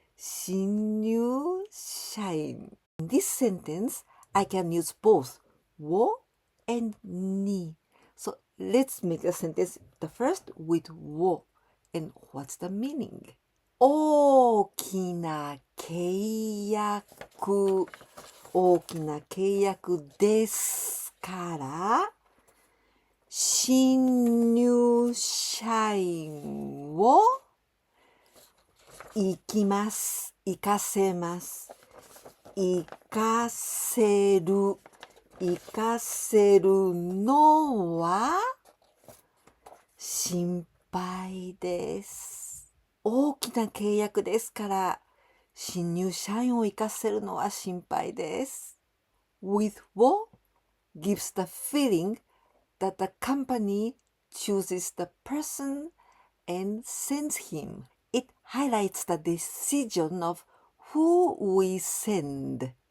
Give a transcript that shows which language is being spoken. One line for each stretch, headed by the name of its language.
Japanese: 新入社員.
English: In this sentence, I can use both を and に. So let's make a sentence, the first with を and what's the meaning?
Japanese: 大きな契約。大きな契約ですから、新入社員を行かせます。行かせる。行かせるのは心配です。大きな契約ですから、新入社員を行かせるのは心配です。
English: With wo gives the feeling that the company chooses the person and sends him. It highlights the decision of who we send.